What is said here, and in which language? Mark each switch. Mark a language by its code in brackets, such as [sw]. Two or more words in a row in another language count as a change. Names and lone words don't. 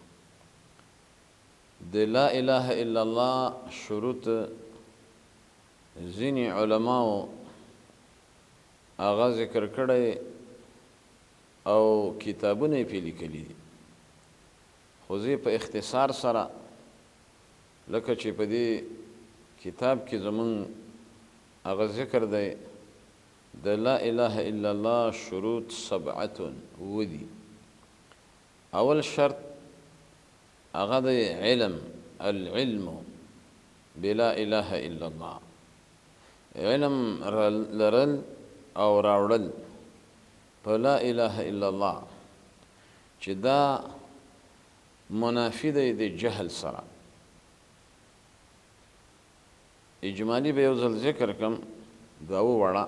[ps] د [ar] لا اله الا الله [ps] شروط ځینې علماو هغه ذکر کړی او کتابونه یې پرې لیکلي دي، خو زه په اختصار سره لکه چې په دې کتاب کې زمون هغه ذکر دی د [ar] لا اله الا الله [ps] شروط 7 ودي. اول شرط هغه د علم، [ar] العلم بلا اله الا الله، [ps] علم لرل او راوړل په [ar] لا اله الا الله [ps] چې دا منافی دی د جهل سره. اجمالی به یو ځل ذکر کم داو وړه.